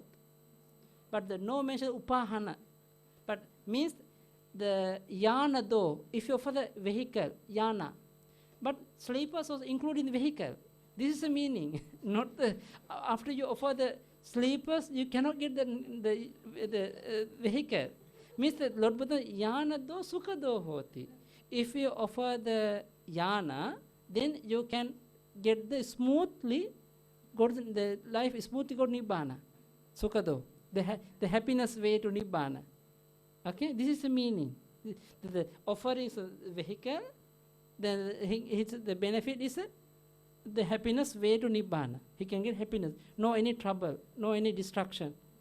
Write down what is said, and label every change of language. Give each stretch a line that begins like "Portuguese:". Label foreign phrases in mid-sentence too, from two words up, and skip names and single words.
English: But the no mention upahana. But means the yana though, if you offer the vehicle, yana. But sleepers also include in the vehicle. This is the meaning. Not the, after you offer the sleepers, you cannot get the vehicle. Means that Lord Buddha,
Pali: yana do sukha do hoti.
English: If you offer the yana, then you can get the smoothly, go to the life smoothly go to nibbana.
Pali: Sukha do.
English: The happiness way to nibbana. Okay, this is the meaning. The offering is a vehicle, then the benefit is the happiness way to nibbana. He can get happiness, no any trouble, no any destruction.